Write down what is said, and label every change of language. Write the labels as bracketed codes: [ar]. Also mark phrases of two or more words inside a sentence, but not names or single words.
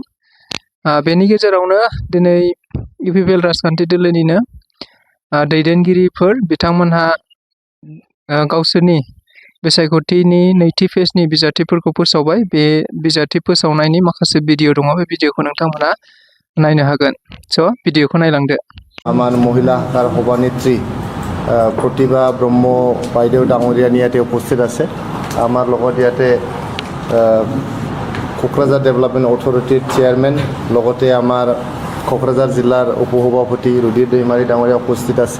[brx] बेनि गेजेरावनो दिनै UPPL राजखान्थि दोलोनिनो दैदेनगिरिफोर बिथांमोनहा गावसोरनि बिसायख'थिनि नैथि फेजनि बिजाथिफोरखौ फोसावबाय। बे बिजाथि फोसावनायनि माखासे भिडिअ दङ, बे भिडिअखौ नोंथांमोना नायनो हागोन। स' भिडिअखौ नायलांदो। [as] আমার মহিলা শাখার সভানেত্রী প্ৰতিভা ব্ৰহ্ম বাইদেউ ডাঙৰীয়ানী ইয়াতে উপস্থিত আছে। আমাৰ লগত ইয়াতে কোকৰাঝাৰ ডেভেলপমেণ্ট অথৰিটিৰ চেয়াৰমেন লগতে আমাৰ কোকৰাঝাৰ জিলাৰ উপসভাপতি ৰুদিৰ দৈমাৰী ডাঙৰীয়া উপস্থিত আছে।